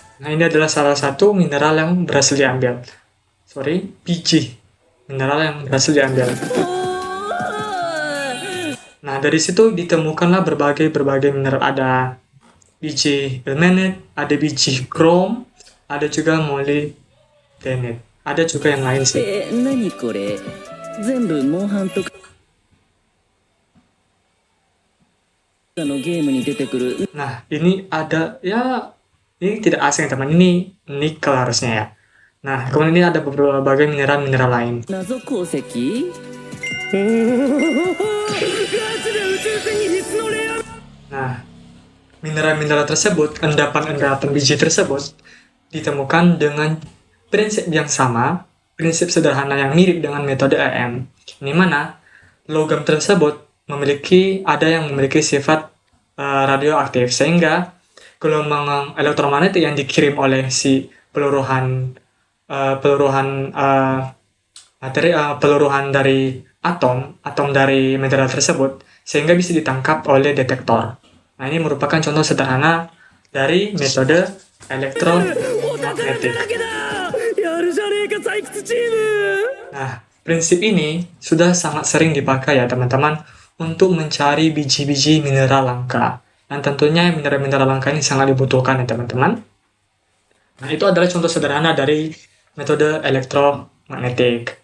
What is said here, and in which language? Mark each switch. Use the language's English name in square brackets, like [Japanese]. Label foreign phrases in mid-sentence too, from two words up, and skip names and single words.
[Indonesian] ini adalah salah satu mineral yang berhasil diambil. Biji mineral yang berhasil diambil. Nah, dari situ ditemukanlah berbagai mineral. Ada biji ilmenite, ada biji chrome, ada juga molybdenite. Ada juga yang lain sih. [Japanese] 何これ全部モンハンとかのゲームに出てくる [Indonesian] Nah, ini ada, ya, ini tidak asing teman, ini nikel harusnya ya. Nah, kemudian ini ada berbagai mineral-mineral lain. [Japanese] 謎鉱石ガチで宇宙船に必須のレア [Indonesian] Nah, mineral-mineral tersebut, endapan-endapan biji tersebut, ditemukan dengan prinsip yang sama, prinsip sederhana yang mirip dengan metode EM, di mana logam tersebut ada yang memiliki sifat radioaktif, sehingga gelombang elektromagnetik yang dikirim oleh si peluruhan dari atom dari mineral tersebut, sehingga bisa ditangkap oleh detektor. Nah, ini merupakan contoh sederhana dari metode elektromagnetik. [Japanese] やるじゃねえか採掘チーム [Indonesian] Nah, prinsip ini sudah sangat sering dipakai ya teman-teman untuk mencari biji-biji mineral langka. Dan tentunya mineral-mineral langka ini sangat dibutuhkan ya teman-teman. Nah, itu adalah contoh sederhana dari metode elektromagnetik.